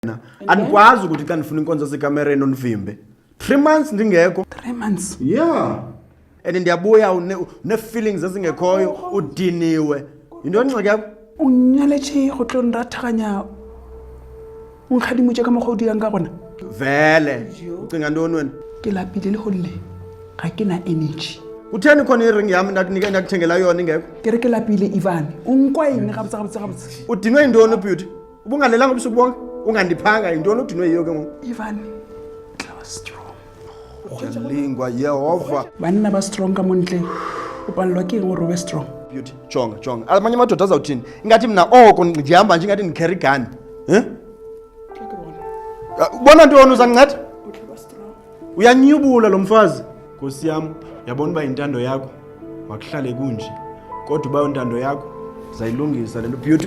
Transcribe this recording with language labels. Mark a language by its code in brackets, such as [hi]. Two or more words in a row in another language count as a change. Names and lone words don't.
[xh] Andikwazi ukuthi xa ndifuna inkonzo sekamereni onivimbe 3 months ndingekho. [en] 3 months? Yeah. [xh] And ndiyabuya une-feelings ezingekhoyo udiniwe. Yinto ngxaki yakho? [tn] Unyaletshe go tlo nrathaganya unkgadimotse ka mokgwa o dirang ka gona. [xh] Vele ucinga ntoni wena? [tn] Ke lapile le golle ga ke na energy. [xh] Utheni khona iring yami ndakuthengela yona ingekho? [tn] Ke re ke lapile Ivan unkwa eng gabotse. [xh] Udinwe yintoni Beauty? Ubunganelanga ubusuku bonke? Ungandiphanga yintoni udinwe yiyo ke ngoku? [tn] Ivan tlaba strong. Lingwa Yehova. Banna ba strong ka montle. Upalelwa ke eng gore ube strong? [xh] Beauty, jonga. Amanye amadoda azawuthini? Ingathi mna oko ndihamba nje ingathi ndicarry gun. Bona ntoni uzanginceda? Uyanyubula lo mfazi. Nkosi yami, yabona uba intando yakho makuhlale kunje. Kodwa uba intando yakho uzayilungisa lento Beauty.